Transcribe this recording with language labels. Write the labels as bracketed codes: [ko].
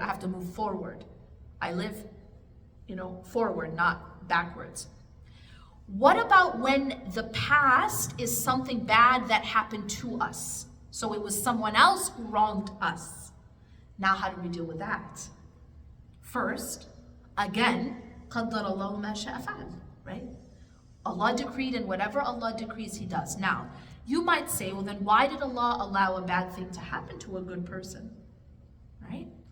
[en] I have to move forward. I live, forward, not backwards. What about when the past is something bad that happened to us? So it was someone else who wronged us. Now how do we deal with that? First, again, [ar] قَدَّرَ اللَّهُ مَا شَاءَ فَعَلَ, right? [en] Allah decreed, and whatever Allah decrees, He does. Now, you might say, well then why did Allah allow a bad thing to happen to a good person? Right?